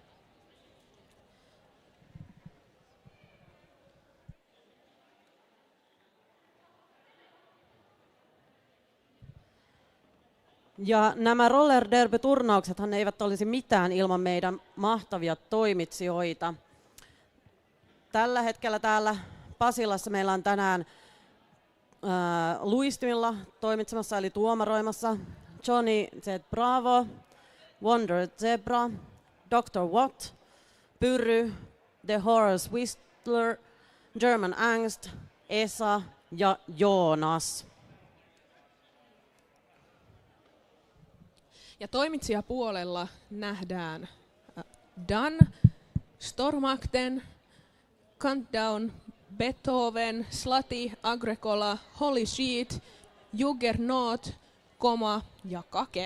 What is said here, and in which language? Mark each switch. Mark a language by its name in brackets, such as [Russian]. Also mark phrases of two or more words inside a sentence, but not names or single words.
[Finnish] Ja nämä roller derby-turnauksethan eivät olisi mitään ilman meidän mahtavia toimitsijoita. Tällä hetkellä täällä Pasilassa meillä on tänään luistimilla toimitsemassa eli tuomaroimassa Johnny Z. Bravo, Wonder Zebra, Dr. Watt, Pyry, The Horace Whistler, German Angst, Esa ja Joonas. Ja toimitsijapuolella nähdään Dan, Stormakten, Countdown, Beethoven, Slati, Agricola, Holy Sheet, Juggernaut, Koma ja Kake.